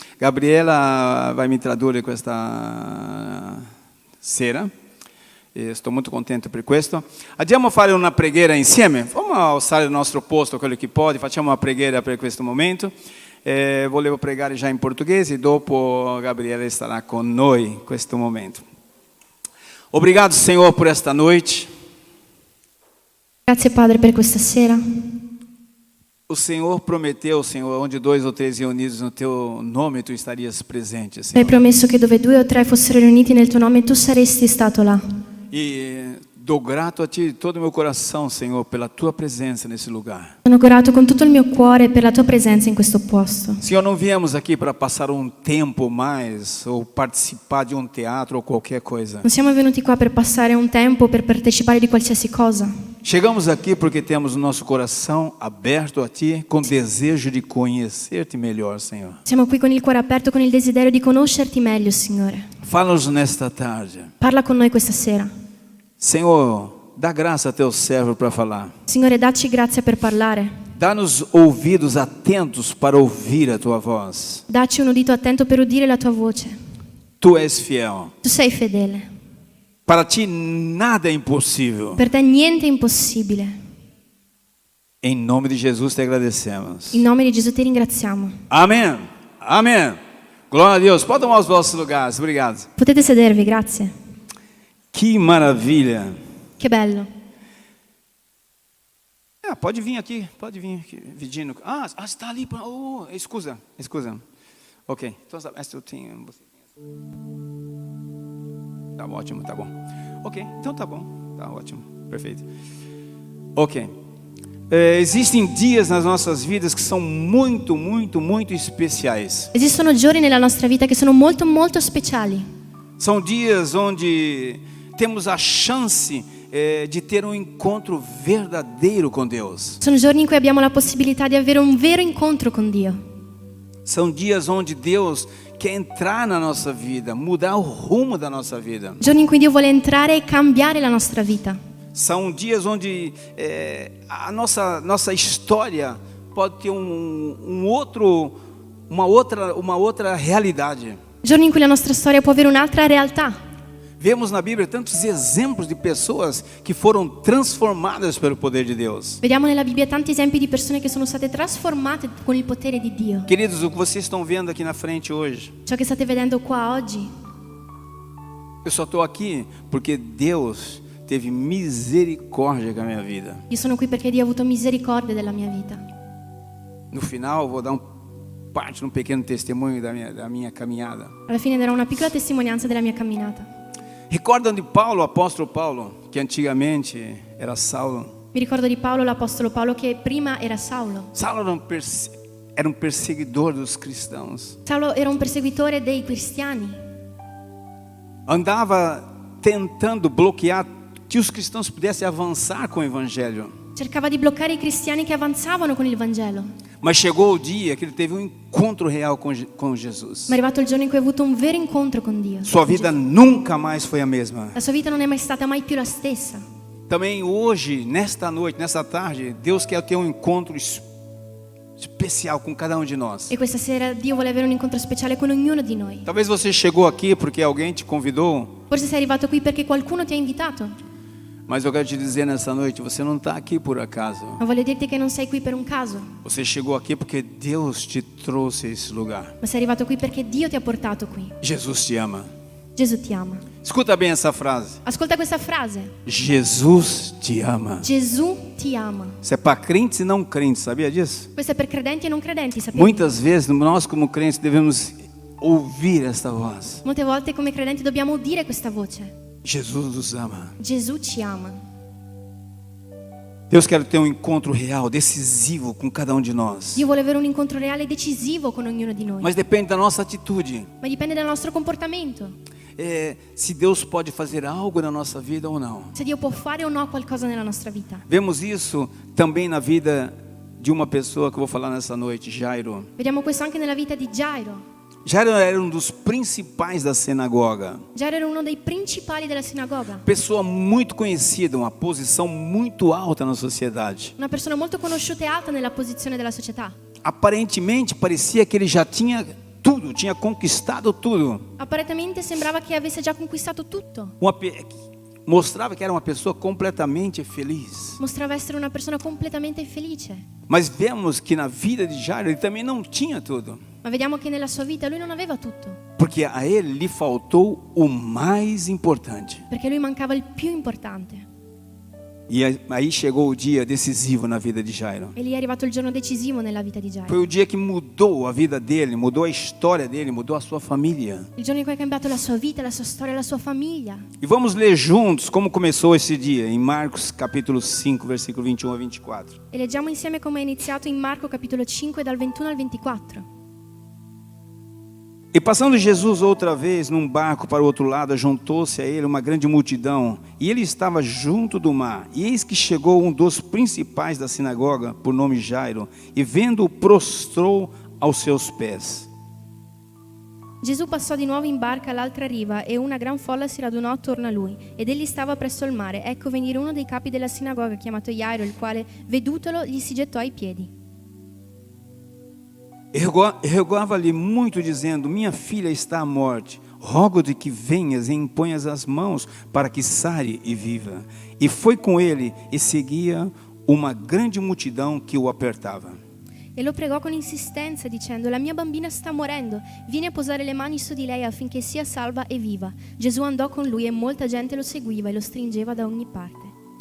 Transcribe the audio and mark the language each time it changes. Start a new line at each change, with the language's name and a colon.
Italian: Gabriela vai me tradurre questa sera. E sto molto contento per questo. Andiamo a fare una preghiera insieme. Vamos alzare il nostro posto, quello che può. Facciamo una preghiera per questo momento. Volevo pregare già in portoghese, dopo Gabriele starà con noi in questo momento.
Portuguese: Obrigado, Senhor, por esta noite.
Italian: Grazie Padre per questa sera.
Portuguese: O Senhor prometeu, Senhor, onde 2 ou 3 reunidos no Teu nome, Tu estarias presente, Senhor.
Italian: Hai promesso che dove 2 o 3 fossero riuniti nel Tuo nome, Tu saresti stato là.
Portuguese: E dou grato a Ti de todo o meu coração, Senhor, pela Tua presença nesse lugar.
Italian: Sono grato con tutto il mio cuore per la Tua presenza in questo posto.
Portuguese: Senhor, não viemos aqui para passar tempo mais ou participar de teatro ou qualquer coisa.
Italian: Non siamo venuti qua per passare un tempo, per partecipare di qualsiasi cosa.
Portuguese: Chegamos aqui porque temos o nosso coração aberto a Ti, com desejo de conhecer-Te melhor, Senhor.
Italian: Siamo qui con il cuore aperto, con il desiderio di conoscerti meglio, Signore.
Portuguese: Fala-nos nesta tarde.
Italian: Parla con noi questa sera.
Portuguese: Senhor, dá graça a Teu servo para falar.
Italian: Signore, dacci grazia per parlare.
Portuguese: Dá-nos ouvidos atentos para ouvir a Tua voz.
Italian: Dacci un udito attento per udire la Tua voce.
Portuguese: Tu és fiel.
Italian: Tu sei fedele.
Portuguese: Para Ti nada é impossível.
Italian: Per te niente è impossibile.
Portuguese: Em nome de Jesus Te agradecemos.
Italian: In nome di Gesù ti ringraziamo.
Portuguese: Amém. Amém. Glória a Deus. Podem tomar os vossos lugares. Obrigado.
Italian: Potete sedervi, grazie.
Portuguese: Que maravilha.
Italian: Che bello.
Portuguese: Pode vir aqui, Vidino. Está ali.
Italian: Oh, scusa.
Portuguese: Ok, então essa eu tenho. Tá ótimo, tá bom. Ok, então tá bom, tá ótimo, perfeito. Ok. Existem dias nas nossas vidas que são muito, muito, muito especiais.
Italian: Esistono giorni nella nostra vita che sono molto, molto speciali.
Portuguese: São dias onde temos a chance de ter encontro verdadeiro com Deus.
Italian: Sono giorni in cui abbiamo la possibilità di avere un vero incontro con Dio.
Portuguese: São dias onde Deus quer entrar na nossa vida, mudar o rumo da nossa vida.
Italian: Giorni in cui Dio vuole entrare e cambiare la nostra vita.
Portuguese: São dias onde a nossa história pode ter uma outra realidade.
Italian: Giorni in cui la nostra storia può avere un'altra realtà.
Portuguese: Vemos na Bíblia tantos exemplos de pessoas que foram transformadas pelo poder de Deus.
Italian: Vediamo nella Bibbia tanti esempi di persone che sono state trasformate con il potere di Dio.
Portuguese: Queridos, o que vocês estão vendo aqui na frente hoje,
Italian: Ciò che state vedendo qua oggi,
Portuguese: eu só estou aqui porque Deus teve misericórdia com a minha vida.
Italian: io sono qui perché Dio ha avuto misericordia della mia vita.
Portuguese: No final, eu vou dar um pequeno testemunho da minha caminhada.
Italian: Alla fine darò una piccola testimonianza della mia camminata.
Portuguese: Recordam de Paulo, o apóstolo Paulo, que antigamente era Saulo.
Italian: Mi ricordo di Paolo, l'apostolo Paolo, che prima era Saulo.
Portuguese: Saulo era um perseguidor dos cristãos.
Italian: Saulo era un perseguitore dei cristiani.
Portuguese: Andava tentando bloquear que os cristãos pudessem avançar com o evangelho.
Italian: Cercava di bloccare i cristiani che avanzavano con il Vangelo.
Portuguese: Mas chegou o dia que ele teve encontro real com Jesus.
Italian: Ma è arrivato il giorno in cui ha avuto un vero incontro con Dio.
Portuguese: Sua vida nunca mais foi a mesma.
Italian: La sua vita non è mai stata mai più la stessa.
Portuguese: Também hoje, nesta noite, nessa tarde, Deus quer ter encontro especial com cada um de nós.
Italian: E questa sera Dio vuole avere un incontro speciale con ognuno di noi.
Portuguese: Talvez você chegou aqui porque alguém te convidou,
Italian: Forse sei arrivato qui perché qualcuno ti ha invitato,
Portuguese: mas eu quero te dizer nessa noite, você não está aqui por acaso.
Italian: ma voglio dirti che non sei qui per un caso,
Portuguese: Você chegou aqui porque Deus te trouxe a esse lugar.
Italian: ma sei arrivato qui perché Dio ti ha portato qui.
Portuguese: Jesus te ama.
Italian: Gesù ti ama.
Portuguese: Escuta bem essa frase.
Italian: Ascolta questa frase.
Portuguese: Jesus te ama.
Italian: Gesù ti ama.
Portuguese: Isso é para crentes e não crentes, sabia disso?
Italian: Questo è per credenti e non credenti, sapete?
Portuguese: Muitas vezes nós como crentes devemos ouvir esta voz.
Italian: Molte volte come credenti dobbiamo udire questa voce.
Portuguese: Jesus nos ama.
Italian: Gesù ci ama.
Portuguese: Deus quer ter um encontro real, decisivo com cada um de nós.
Italian: Dio vuole avere un incontro reale e decisivo con ognuno di noi.
Portuguese: Mas depende da nossa atitude.
Italian: Ma dipende dal nostro comportamento.
Portuguese: Se Deus pode fazer algo na nossa vida ou não.
Italian: Se Dio può fare o no qualcosa nella nostra vita.
Portuguese: Vemos isso também na vida de uma pessoa que eu vou falar nessa noite, Jairo.
Italian: Vediamo questo anche nella vita di Gairo.
Portuguese: Jairo era um dos principais da sinagoga.
Italian: Gairo era uno dei principali della sinagoga.
Portuguese: Pessoa muito conhecida, uma posição muito alta na sociedade.
Italian: Una persona molto conosciuta e alta nella posizione della società.
Portuguese: Aparentemente parecia que ele já tinha tudo, tinha conquistado tudo.
Italian: Apparentemente sembrava che avesse già conquistato tutto.
Portuguese: Mostrava que era uma pessoa completamente feliz.
Italian: Mostrava essere una persona completamente felice.
Portuguese: Mas vemos que na vida de Jairo ele também não tinha tudo.
Italian: Ma vediamo che nella sua vita lui non aveva tutto.
Portuguese: Porque a ele lhe faltou o mais importante.
Italian: Perché lui mancava il più importante.
Portuguese: E aí chegou o dia decisivo na vida de Jairo.
Italian: E lì è arrivato il giorno decisivo nella vita di Gairo.
Portuguese: Foi o dia que mudou a vida dele, mudou a história dele, mudou a sua família.
Italian: Il giorno in cui ha cambiato la sua vita, la sua storia, la sua famiglia.
Portuguese: E vamos ler juntos como começou esse dia, em Marcos capítulo 5, versículo 21 a 24.
Italian: E leggiamo insieme come è iniziato in Marco capitolo 5 dal 21 al 24.
Portuguese: E passando Jesus outra vez num barco para o outro lado, juntou-se a ele uma grande multidão, e ele estava junto do mar. E eis que chegou um dos principais da sinagoga, por nome Jairo, e vendo-o prostrou aos seus pés.
Italian: Gesù passò di nuovo in barca all'altra riva e una gran folla si radunò attorno a lui ed egli stava presso il mare. Ecco venire uno dei capi della sinagoga chiamato Jairo, il quale, vedutolo, gli si gettò ai piedi.
Portuguese: E rogava-lhe muito, dizendo: minha filha está à morte, rogo-te que venhas e imponhas as mãos para que sare e viva. E foi com ele e seguia uma grande multidão que o apertava.
Italian: E lo pregò con insistenza dicendo: la mia bambina sta morendo, vieni a posare le mani su di lei affinché sia salva e viva. Gesù andò con lui e molta gente lo seguiva e lo stringeva da ogni parte.